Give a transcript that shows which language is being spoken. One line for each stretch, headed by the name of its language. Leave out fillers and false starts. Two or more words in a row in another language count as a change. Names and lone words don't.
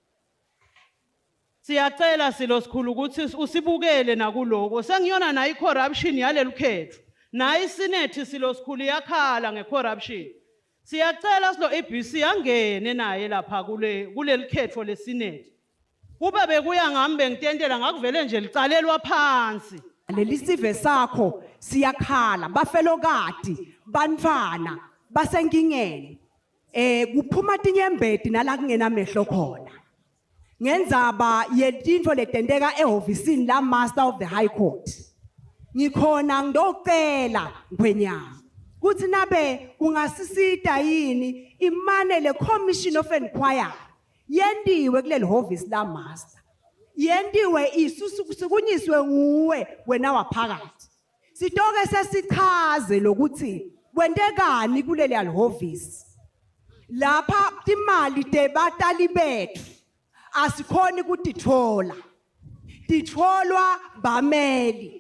Swati: siyacela silo sikhulu ukuthi usibukele nakuloko sengiyona na icorruption yalelukhetho na isenate silo sikhulu yakhala ngecorruption siyacela silo ABC angene naye lapha kulelikhetho lesenate kube bekuya ngami bengitentela ngakuvele nje licalelwa phansi leli sive sakho siyakhala bafelokati bantfana basenkingeni kuphuma tinyembeti nala kungena mehlo khona ngendzaba yetintfo letenteka ehhovisini la Master of the High Court ngikhona ngidocela ngwenyama kuthi nabe kungasisita yini imane le Commission of Inquiry yendiwe kuleli hhovisi la Master yendiwe isukunyiswe nguwe wena waphakathi sitoke sesichaze lokuthi kwentekani kuleli alhovisi lapha timali tebatali bethu asikhoni ukutithola titfolwa bameli.